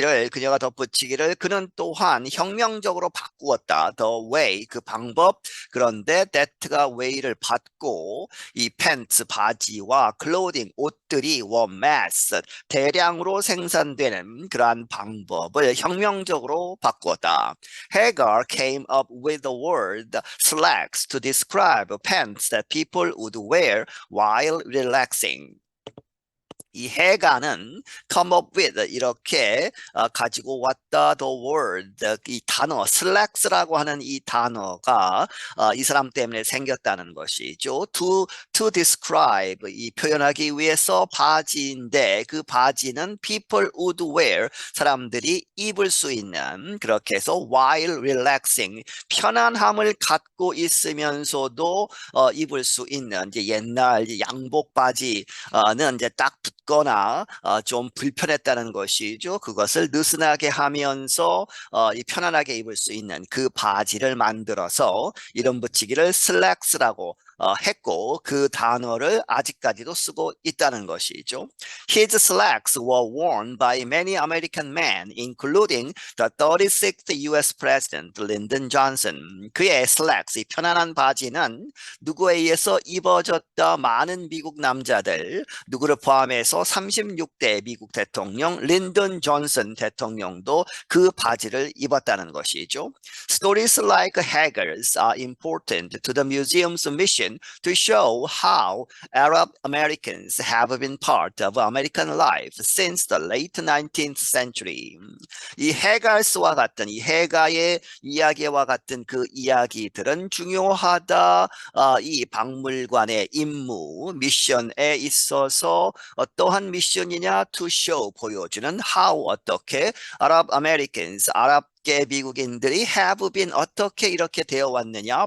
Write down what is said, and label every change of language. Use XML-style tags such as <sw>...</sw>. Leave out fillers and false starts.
<ko>그녀가 덧붙이기를 그는 또한 혁명적으로 바꾸었다.</ko> <en>the way</en> <ko>그 방법 그런데 that가 way를 받고 이 팬츠 바지와 clothing 옷들이</ko> <en>were mass</en> <ko>대량으로 생산되는 그러한 방법을 혁명적으로 바꾸었다.</ko> <en>Hagar came up with the word slacks to describe pants that people would wear while relaxing.</en> <ko>이 해가는</ko> <en>come up with</en> <ko>이렇게 가지고 왔다</ko> <en>the word</en> <ko>이 단어 slacks라고 하는 이 단어가 이 사람 때문에 생겼다는 것이죠. to describe 이 표현하기 위해서 바지인데 그 바지는</ko> <en>people would wear</en> <ko>사람들이 입을 수 있는 그렇게 해서</ko> <en>while relaxing</en> <ko>편안함을 갖고 있으면서도 입을 수 있는 이제 옛날 양복 바지는 이제 딱 거나 좀 불편했다는 것이죠. 그것을 느슨하게 하면서 이 편안하게 입을 수 있는 그 바지를 만들어서 이름 붙이기를 slacks라고 했고 그 단어를 아직까지도 쓰고 있다는 것이죠.</ko> <en>His slacks were worn by many American men, including the 36th U.S. President Lyndon Johnson.</en> <ko>그의 slacks, 이 편안한 바지는 누구에 의해서 입어졌다 많은 미국 남자들, 누구를 포함해서 36대 미국 대통령 린던 존슨 대통령도 그 바지를 입었다는 것이죠.</ko> <en>Stories like Hager's are important to the museum's mission mission to show how Arab Americans have been part of American life since the late 19th century.</en> <ko>이 해갈스와 같은 이 해가의 이야기와 같은 그 이야기들은 중요하다. 이 박물관의 임무, 미션에 있어서 어떠한 미션이냐? To show, 보여주는 how, 어떻게 Arab Americans, 아랍계 미국인들이</ko> <en>have been</en> <ko>어떻게 이렇게 되어 왔느냐?</ko>